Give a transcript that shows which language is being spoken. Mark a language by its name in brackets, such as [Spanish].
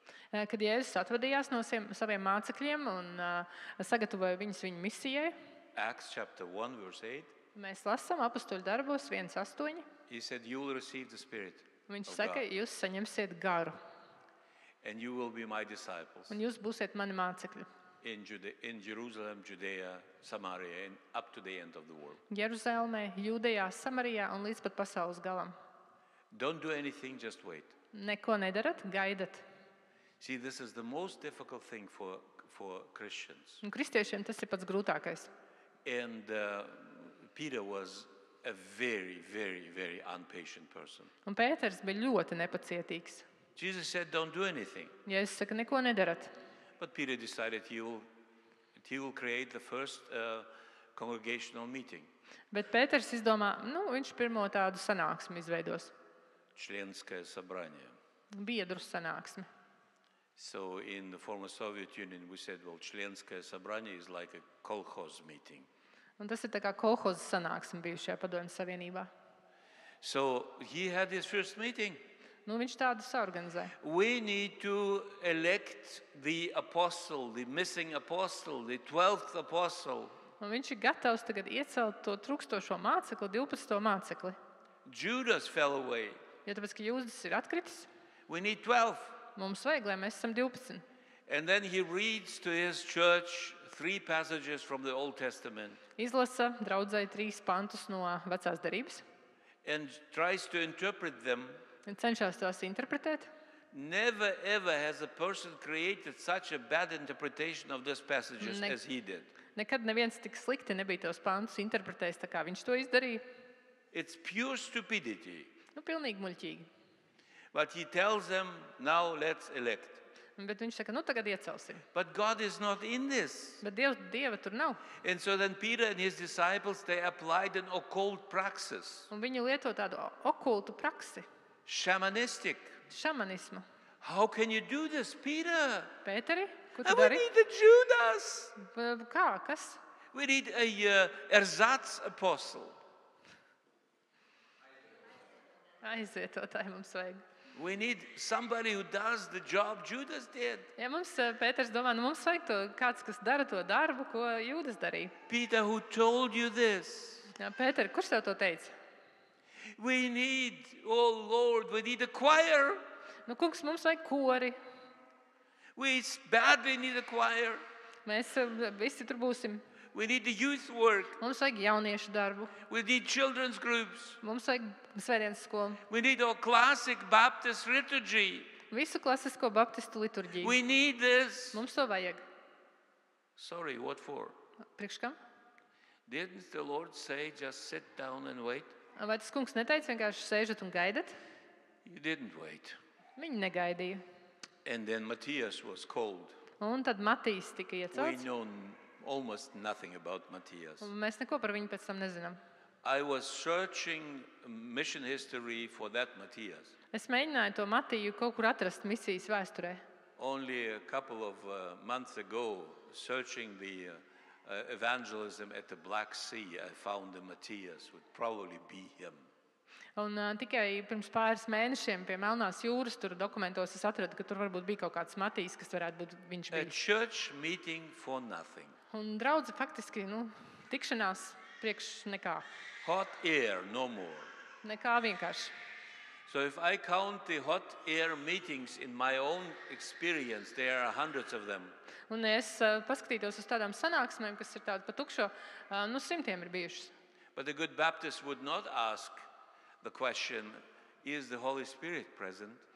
[Latvian] Kad Jēzus atvadījās no saviem mācekļiem un sagatavoja viņus viņu misijai, [English] Acts chapter 1, verse 8, [Latvian] mēs lasām Apostoļu darbos 1:8. [English] he said, you will receive the Spirit [Latvian] Viņš [English] of [Latvian] saka, [English] God, [Latvian] jūs saņemsiet garu, [English] and you will be my disciples [Latvian] un jūs būsiet mani mācekļi. [English] in Jerusalem, Judea, Samaria, and up to the end of the world. [Latvian] Jeruzalemē, Jūdejā, Samarijā un līdz pat pasaules galam. [English] Don't do anything, just wait. [Latvian] Neko nedarat, gaidat. [English] See, this is the most difficult thing for Christians. [Latvian] Un kristiešiem tas ir pats grūtākais. [English] And Peter was a very, very, very impatient person. [Latvian] Un Pēters bija ļoti nepacietīgs. [English] Jesus said, don't do anything. [Latvian] Jēzus saka, neko nedarat. [English] But Peter decided he will create the first congregational meeting. [Latvian] Bet Pēters izdomā, viņš pirmo tādu sanāksmi izveidos. [Russian] Членское собрание. [Latvian] Biedru sanāksmi. [English] So in the former Soviet Union, we said, well, [Russian] членское собрание [English] is like a kolkhoz meeting. [Latvian] Un tas ir tā kā kolhozes sanāksme bijušajā Padomju Savienībā. [English] So he had his first meeting. [Latvian] Viņš tādu saorganizē. [English] We need to elect the apostle, the missing apostle, the 12th apostle [Latvian] Un viņš ir gatavs tagad iecelt to trūkstošo mācekli, 12. mācekli. [English] Judas fell away. [Latvian] Jo tāpēc, ka Jūdas ir atkritis, [English] We need 12. [Latvian] mums vajag, lai mēs esam 12. [English] And then he reads to his church 3 passages from the Old Testament [Latvian] Izlasa draudzēji 3 pantus no vecās derības [English] and tries to interpret them. [Latvian] un cenšas tās interpretēt. [English] Never ever has a person created such a bad interpretation of these passages [Latvian] Ne- [English] as he did. [Latvian] Nekad neviens tik slikti nebija tos pantus interpretējis, tā kā viņš to izdarīja. [English] It's pure stupidity. [Latvian] Nu, pilnīgi muļķīgi. [English] But he tells them, now let's elect. [Latvian] Bet viņš saka, nu tagad iecelsim. [English] But God is not in this. [Latvian] Bet Dieva tur nav. [English] And so then Peter and his disciples, they applied an occult praxis, [Latvian] Un viņi lieto tādu okultu praksi, [English] shamanistic. [Latvian] šamanismu. [English] How can you do this, Peter? [Latvian] Pēteri, ko tu [English] And we [Latvian] dari? [English] need a Judas. [Latvian] Kā? Kas? [English] We need a ersatz apostle. [Latvian] Aizietotāji mums vajag. [English] We need somebody who does the job Judas did. [Latvian] Ja mums Pēters domā, nu mums vajag kāds, kas dara to darbu, ko Jūdas darīja. [English] Peter, who told you this? [Latvian] Jā, Pēteri, kurš tev to teica? [English] We need, oh Lord, we need a choir. [Latvian] Nu, kungs, mums vajag kori. [English] We badly need a choir. [Latvian] Mēs visi tur būsim. [English] We need the youth work. [Latvian] Mums vajag jauniešu darbu. [English] We need children's groups. [Latvian] Mums vajag svētdienas skolu. [English] We need our classic Baptist liturgy. [Latvian] Visu klasisko baptistu liturģiju. [English] We need this. [Latvian] Mums to vajag. [English] Sorry, what for? [Latvian] Priekš kam? [English] Didn't the Lord say just sit down and wait? [Latvian] Vai tas kungs neteica vienkārši sēžat un gaidat? [English] He didn't wait. [Latvian] Viņi negaidīja. [English] And then Matthias was called. [Latvian] Un tad Matīs tika [English] We [Latvian] iecelts. [English] know almost nothing about Matthias. [Latvian] Un mēs neko par viņu pēc tam nezinām. [English] I was searching mission history for that Matthias. [Latvian] Es mēģināju to Matiju kaut kur atrast misijas vēsturē. [English] Only a couple of months ago, searching the evangelism at the Black Sea, I found the Matthias would probably be him. [Latvian] Un tikai pirms pāris mēnešiem pie Melnās jūras tur dokumentos es atradu, ka tur varbūt bija kaut kāds Matīs, kas varētu būt viņš [English] A [Latvian] bijis. [English] church meeting for nothing. [Latvian] Un draudze faktiski, tikšanās priekš nekā. [English] Hot air, no more. [Latvian] Nekā vienkārši. [English] So if I count the hot air meetings in my own experience, there are hundreds of them. [Latvian] Un ja es paskatītos uz tādām sanāksmēm, kas ir tādas pa tukšo, simtiem ir bijušas. [English] But the good Baptist would not ask the question, is the Holy Spirit present?